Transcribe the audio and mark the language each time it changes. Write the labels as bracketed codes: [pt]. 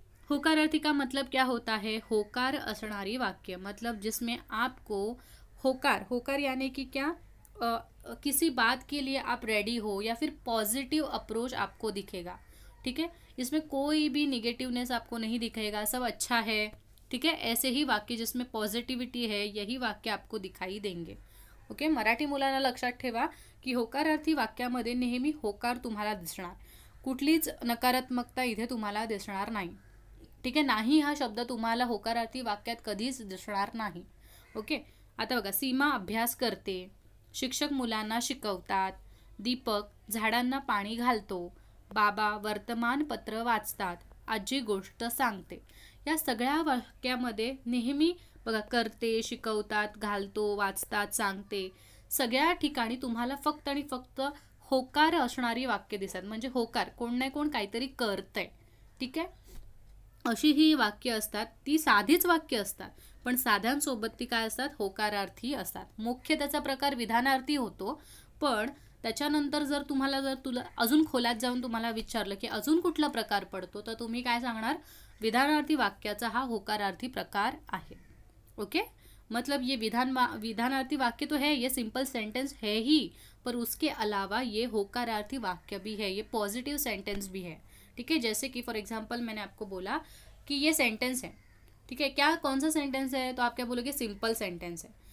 [hi] होकारार्थी का मतलब क्या होता है, [mr] होकार असणारी वाक्य, [hi] मतलब जिसमें आपको होकार यानी कि क्या, किसी बात के लिए आप रेडी हो, या फिर पॉजिटिव अप्रोच आपको दिखेगा। ठीक है, इसमें कोई भी निगेटिवनेस आपको नहीं दिखेगा, सब अच्छा है। ठीक है, ऐसे ही वाक्य जिसमें पॉझिटिव्हिटी है यही वाक्य आपको दिखाई देंगे। [mr] ओके, मराठी मुलांना लक्षात ठेवा की होकारार्थी वाक्यामध्ये नेहमी होकार तुम्हाला दिसणार, कुठलीच नकारात्मकता इथे तुम्हाला दिसणार नाही। ठीक आहे, नाही हा शब्द तुम्हाला होकारार्थी वाक्यात कधीच दिसणार नाही। ओके, आता बघा, सीमा अभ्यास करते, शिक्षक मुलांना शिकवतात, दीपक झाडांना पाणी घालतो, बाबा वर्तमानपत्र वाचतात, आजी गोष्ट सांगते। या सगळ्या वाक्यामध्ये नेहमी बघा करते, शिकवतात, घालतो, वाचतात, सांगते, सगळ्या ठिकाणी तुम्हाला फक्त आणि फक्त होकार असणारी वाक्य दिसतात। म्हणजे होकार, कोण नाही कोण काहीतरी करतंय। ठीक आहे, अशी ही वाक्य असतात, ती साधीच वाक्य असतात, पण साध्यांसोबत ती काय असतात, होकारार्थी असतात। मुख्य त्याचा प्रकार विधानार्थी होतो, पण त्याच्यानंतर जर तुला अजून खोलात जाऊन तुम्हाला विचारलं की अजून कुठला प्रकार पडतो, तर तुम्ही काय सांगणार, विधानार्थी वाक्याचा हा होकारार्थी प्रकार आहे। [hi] ओके, मतलब ये विधानार्थी वाक्य तो है, ये सिंपल सेंटेंस है ही, पर उसके अलावा ये होकारार्थी वाक्य भी है, ये पॉजिटिव सेंटेंस भी है। ठीक है, जैसे कि फॉर एग्जांपल मैंने आपको बोला कि ये सेंटेंस है। ठीक है, क्या कौन सा सेंटेंस है, तो आप क्या बोलोगे, सिंपल सेंटेंस है।